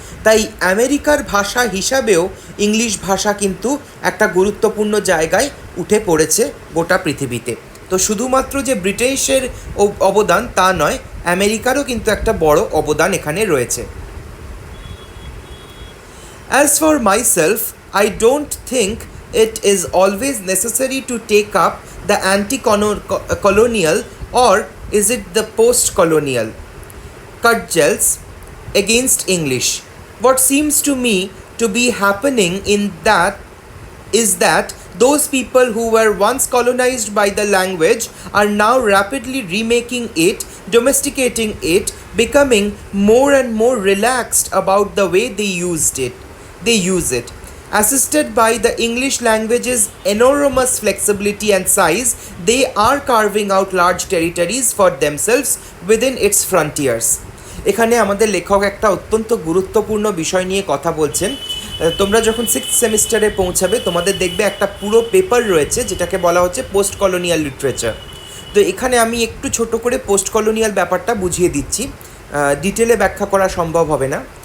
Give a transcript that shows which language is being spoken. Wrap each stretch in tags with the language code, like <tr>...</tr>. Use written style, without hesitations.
<bn>তাই আমেরিকার ভাষা হিসাবেও ইংলিশ ভাষা কিন্তু একটা গুরুত্বপূর্ণ জায়গায় উঠে পড়েছে গোটা পৃথিবীতে। তো শুধুমাত্র যে ব্রিটিশের অবদান তা নয়, আমেরিকারও কিন্তু একটা বড় অবদান এখানে রয়েছে।</bn> <en>As for myself, I don't think it is always necessary to take up the anti-colonial, or is it the post-colonial, cudgels against English. What seems to me to be happening is that those people who were once colonized by the language are now rapidly remaking it, domesticating it, becoming more and more relaxed about the way they use it. Assisted by the English language's enormous flexibility and size, they are carving out large territories for themselves within its frontiers.</en> <bn>এখানে আমাদের লেখক একটা অত্যন্ত গুরুত্বপূর্ণ বিষয় নিয়ে কথা বলছেন। তোমরা যখন 6th সেমিস্টারে পৌঁছাবে তোমাদের দেখবে একটা পুরো পেপার রয়েছে যেটাকে বলা হচ্ছে পোস্ট কলোনিয়াল লিটারেচার। তো এখানে আমি একটু ছোট করে পোস্ট কলোনিয়াল ব্যাপারটা বুঝিয়ে দিচ্ছি, ডিটেলে ব্যাখ্যা করা সম্ভব হবে না।</bn>